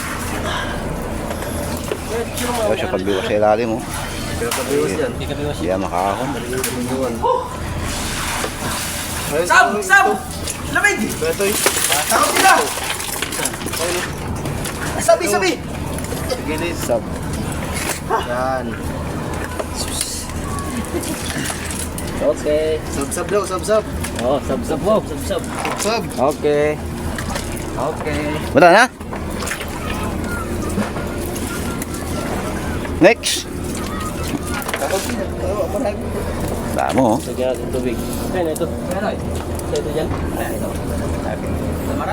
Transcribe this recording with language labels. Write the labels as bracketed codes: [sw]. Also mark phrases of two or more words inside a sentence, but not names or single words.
[tl] O, siya pagbiwas sa ilalim mo. Hindi yan makakahon. Sam! Lamig! Takot sila! Sabi! Gilid. Sab. Yan. Okay. Sab-sab daw, sab-sab. Oh, sab-sab mo. Sab. Sab. Okay. Okay. Wala na? Next. Damo. Lagyan natin tubig. Ayun, ito. Ito dyan. Ito. Tamara?